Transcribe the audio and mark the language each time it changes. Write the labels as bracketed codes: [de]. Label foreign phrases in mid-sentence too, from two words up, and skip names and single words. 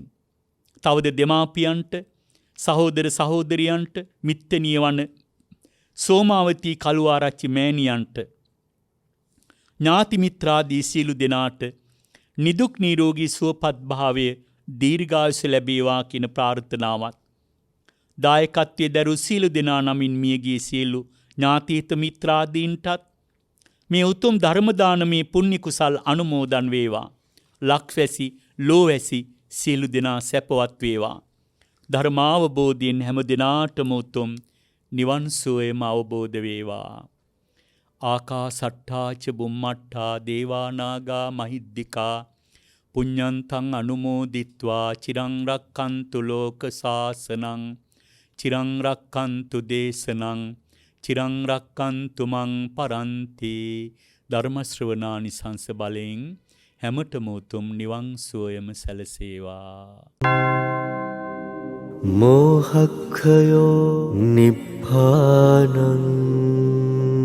[si] තවද දෙමාපියන්ට සහෝදර සහෝදරියන්ට මිත්තණිය වන සෝමාවතී කළුආරච්චි මෑණියන්ට ඥාති මිත්‍රාදී සියලු දෙනාට නිදුක් නිරෝගී සුවපත් භාවය දීර්ඝායුෂ ලැබේවා කියන ප්‍රාර්ථනාවත් දායකත්වයේ දරු සියලු දෙනා නමින් මියගිය සියලු ඥාතීත මිත්‍රාදීන්ටත් මේ උතුම් ධර්ම දානමේ පුණ්‍ය කුසල් අනුමෝදන් වේවා. ලක්වැසි ලෝවැසි සියලු දෙනා සැපවත් වේවා. ධර්මාවබෝධයෙන් හැම දිනාටම උතුම් නිවන් සුවයම අවබෝධ වේවා. [pi] ආකාසට්ඨා ච බුම්මට්ඨා දේවා නාග මහිද්దికා පුඤ්ඤන්තං අනුමෝදිත්වා චිරං රක්ඛන්තු ලෝක සාසනං චිරං රක්ඛන්තු දේශනං චිරං රක්ඛන්තු මං පරන්ති. [si] ධර්ම ශ්‍රවණානිසංස බලෙන් හැමතෙම උතුම් නිවන් සුවයම සැලසේවා. [pi] මෝහක්ඛයෝ නිබ්බානං